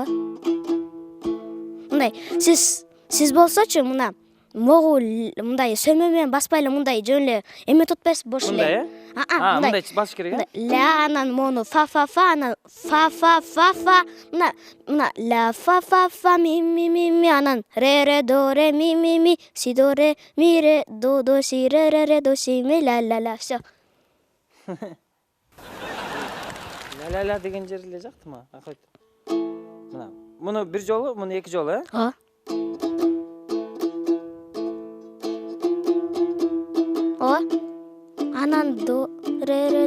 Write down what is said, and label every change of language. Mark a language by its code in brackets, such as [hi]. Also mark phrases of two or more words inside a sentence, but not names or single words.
[ky] Мындай сиз болсочу мына могу мындай сөмө менен баспай эле мындай жөн эле эме тутпайсыз, бош эле. Мындай, мындай басыш керек, Ля, анан мону фа, анан фа, мына ля фа ми, анан ре до ре ми, си до ре ми ре до си ре до си ми ля, всё. Ля деген жер эле жактымы? Акайт. Мына, муну бир жолу, муну эки жолу, Ооба. Ооба. Анан до ре.